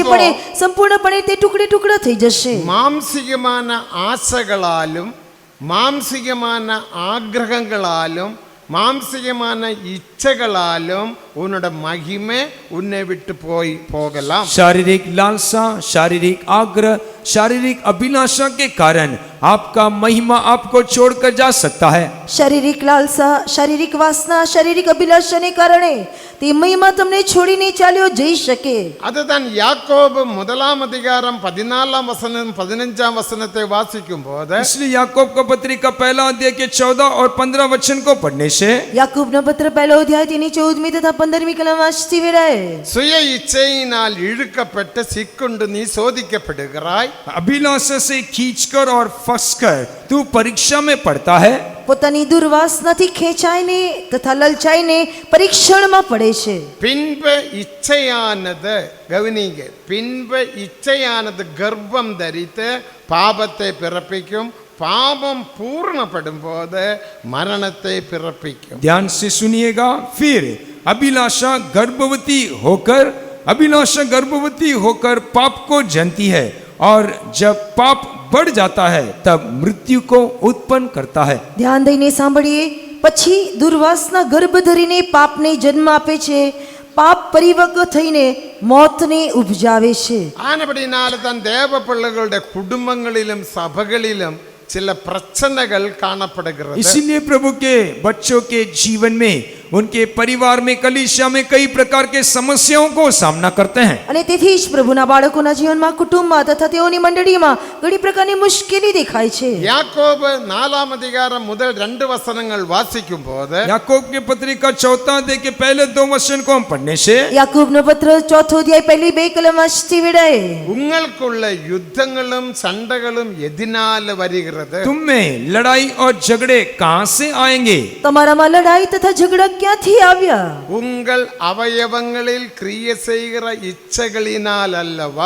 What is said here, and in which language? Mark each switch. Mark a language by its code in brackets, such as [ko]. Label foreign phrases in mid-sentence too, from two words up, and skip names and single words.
[ta] அப்போ- [gu] પડે, સંપૂર્ણપણે તે ટુકડે ટુકડા થઈ જશે. [ta] மாம்சிகமான ஆசைகளாலும் மாம்சிகமான ஆக்கிரகங்களாலும் மாம்சிகமான இச்சைகளாலும் உன்னோட மகிமை உன்னை விட்டு போகலாம். [hi] शारीरिक लालसा, शारीरिक आग्रह, शारीरिक अभिलाषा के कारण आपका महिमा आपको छोड़कर जा सकता है. [gu] શારીરિક લાલસા, શારીરિક વાસના, શારીરિક અભિલાષાને કારણે તે મહિમા તમને છોડીને ચાલ્યો જઈ શકે. [ta] அதுதான் யாக்கோபு 1 வசனத்தை வாசிக்கும் போது [hi] इसलिए याकूब का पत्रिका पहला अध्याय के 14 और 15 वचन को पढ़ने से [gu] યાકૂબનો પત્ર પહેલો અધ્યાય તેની 14મી તથા 15મી કલમ વાંચતી વેળાએ [ta] சுய இச்சையினால் இழுக்கப்பட்டு சிக்குண்டு நீ சோதிக்கப்படுகிறாய். [hi] अभिलाषा से खींचकर और फंसकर तू परीक्षा में पड़ता है. [gu] પોતાની દુર્વાસનાથી ખેંચાઈને તથા લલચાઈને પરીક્ષણમાં પડે છે. [ta] பின்பு இச்சையானது கவனிங்க, பின்பு இச்சையானது கர்ப்பம் தரித்து பாபத்தை பிறப்பிக்கும். பாபம் பூர்ணப்படும் போது மரணத்தை பிறப்பிக்கும். [hi] ध्यान से सुनिएगा. फिर अभिलाषा गर्भवती होकर पाप को जनती है और जब पाप बढ़ जाता है तब मृत्यु को उत्पन्न करता है. [gu] ધ્યાન દઈને સાંભળીએ. પછી દુર્વાસના ગર્ભ ધરીને પાપને જન્મ આપે છે. પાપ પરિપક્વ થઈને મોતને ઉપજાવે છે. [ta] ஆனபடினால தான் தேவ பிள்ளைகளுடைய குடும்பங்களிலும் சபைகளிலும் சில பிரச்சனைகள் காணப்படுகிறது. [hi] इसीलिए प्रभु के बच्चों के जीवन में, उनके परिवार में, कलीसिया में कई प्रकार के समस्याओं को सामना करते हैं. [gu] અને તેથી જ પ્રભુના બાળકોના જીવનમાં, કુટુંબમાં તથા તેઓની મંડળીમાં ઘણી પ્રકારની મુશ્કેલી દેખાય છે. [ta] யாக்கோபு 4 முதல் 2 வசனங்கள் வாசிக்கும் போது [hi] याकूब की पत्रिका 4 अध्याय के पहले 2 वचन को हम पढ़ने से [gu] યાકૂબનો પત્ર 4થો અધ્યાય પહેલી 2 કલમ વાંચતી વેળાએ [ta] உங்களுக்குள்ள யுத்தங்களும் சண்டைகளும் எதினால வருகிறது? [hi] तुम में लड़ाई और झगड़े कहां से आएंगे? [gu] તમારામાં લડાઈ તથા ઝઘડા ક્યાંથી આવ્યા? [ta] உங்கள் அவயவங்களில் கிரிய செய்கிற இச்சைகளினால் அல்லவா?